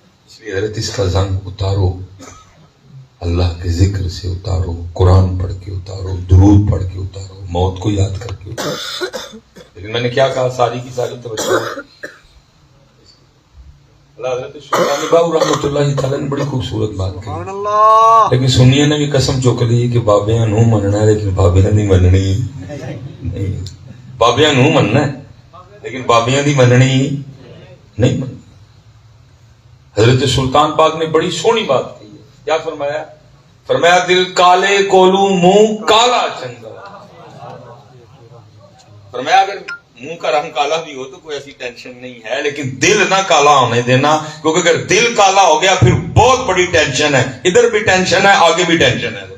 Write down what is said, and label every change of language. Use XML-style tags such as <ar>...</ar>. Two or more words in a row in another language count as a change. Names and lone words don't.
<ur>اس لیے حضرت اس کا زنگ اتارو، اللہ کے ذکر سے اتارو، قرآن پڑھ کے اتارو، درود پڑھ کے اتارو، موت کو یاد کر کے اتارو۔ لیکن میں نے کیا کہا، ساری کی ساری توجہ اللہ حضرت سلطان باہو رحمۃ اللہ تعالیٰ نے بڑی خوبصورت بات کہی، لیکن</ur> <pa>سنیے نے بھی قسم چک لی کہ بابیاں نو مننا ہے لیکن بابیاں نہیں مننی، نہیں بابیاں نو مننا ہے لیکن بابیاں دی مننی نہیں مننی۔</pa> <ur>حضرت سلطان پاک نے بڑی سونی بات کہی ہے، کیا فرمایا؟</ur> <pa>فرمایا دل کالے کولو منہ کالا چنگا۔</pa> <ur>فرمایا اگر منہ کا رنگ کالا بھی ہو تو کوئی ایسی ٹینشن نہیں ہے، لیکن دل نہ کالا ہونے دینا، کیونکہ اگر دل کالا ہو گیا پھر بہت بڑی ٹینشن ہے، ادھر بھی ٹینشن ہے، آگے بھی ٹینشن ہے۔</ur>